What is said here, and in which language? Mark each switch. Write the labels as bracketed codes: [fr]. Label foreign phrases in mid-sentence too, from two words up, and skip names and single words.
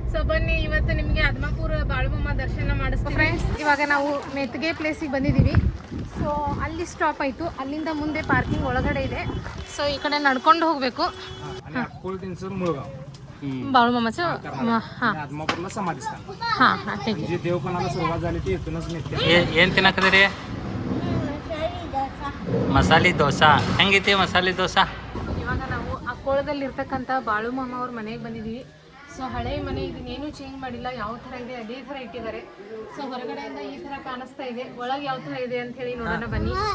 [kn] ಸೊ ಬನ್ನಿ ಇವತ್ತು ನಿಮಗೆ ಅದ್ಮಾಪುರ ಬಾಳುಮಮ್ಮ ದರ್ಶನ ಮಾಡಿಸ್ತೀವಿ ಫ್ರೆಂಡ್ಸ್. ಇವಾಗ ನಾವು ಮೆತ್ಗೆ ಪ್ಲೇಸಿಗೆ ಬಂದಿದ್ದೀವಿ. ಸೊ ಅಲ್ಲಿ ಸ್ಟಾಪ್ ಆಯಿತು, ಅಲ್ಲಿಂದ ಮುಂದೆ ಪಾರ್ಕಿಂಗ್ ಒಳಗಡೆ ಇದೆ. ಸೊ ಈ ಕಡೆ ನಡ್ಕೊಂಡು ಹೋಗಬೇಕು. [mr] बाळूमामाचं हां आदमापूरला समाधीस्थान. हां हां ठीक आहे. जी देवपणाला सुरुवात झाली ती इथूनच निघते. [kn] ಏನು ತಿನ್ನಕದ್ರಿ? ಮಸಾಲೆ ದೋಸಾ. ಹೆಂಗೈತಿ ಮಸಾಲೆ ದೋಸಾ? ಇವಾಗ ನಾವು ಅಕ್ಕೋಳದಲ್ಲಿ ಇರ್ತಕ್ಕಂಥ ಬಾಳುಮಾಮ ಅವ್ರ ಮನೆಗೆ ಬಂದಿದ್ದೀವಿ. ಸೊ ಹಳೆ ಮನೆ ಇದನ್ನೇನು ಚೇಂಜ್ ಮಾಡಿಲ್ಲ, ಯಾವ ಥರ ಇದೆ ಅದೇ ಥರ ಇಟ್ಟಿದ್ದಾರೆ. ಸೊ ಹೊರಗಡೆಯಿಂದ ಈ ಥರ ಕಾಣಿಸ್ತಾ ಇದೆ, ಒಳಗೆ ಯಾವ ಥರ ಇದೆ ಅಂತ ಹೇಳಿ ನೋಡೋಣ ಬನ್ನಿ.